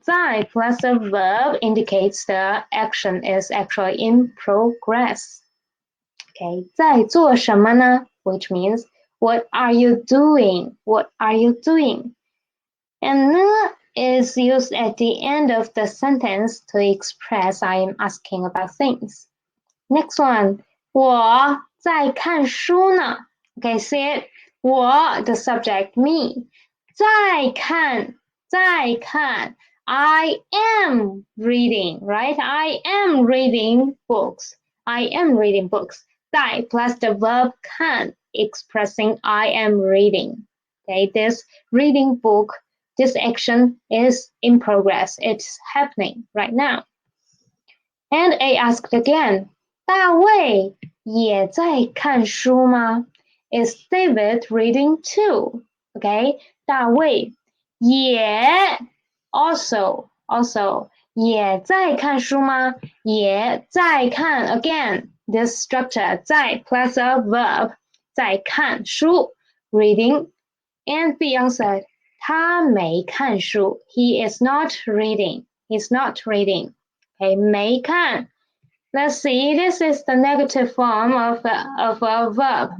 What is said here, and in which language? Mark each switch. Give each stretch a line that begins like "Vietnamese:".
English: 在 plus a verb indicates the action is actually in progress. Okay,
Chinese: 在做什么呢?
English: Which means what are you doing? What are you doing? And 呢 is used at the end of the sentence to express I am asking about things. Next one,
Chinese: 我在看书呢.
English: Okay, say it. 我 the subject, me. 在看 I am reading, right? I am reading books. I am reading books. 在 plus the verb 看 expressing I am reading. Okay, this reading book, this action is in progress. It's happening right now. And I asked again, 大卫也在看书吗? Is David reading too? Okay,
Chinese: 大卫也
English: also
Chinese: 也在看书吗？
English: 也在看 again this structure 在 plus a verb 在看书 reading and be answered
Chinese: 他没看书
English: he is not reading he's not reading okay 没看 Let's see, this is the negative form of a verb.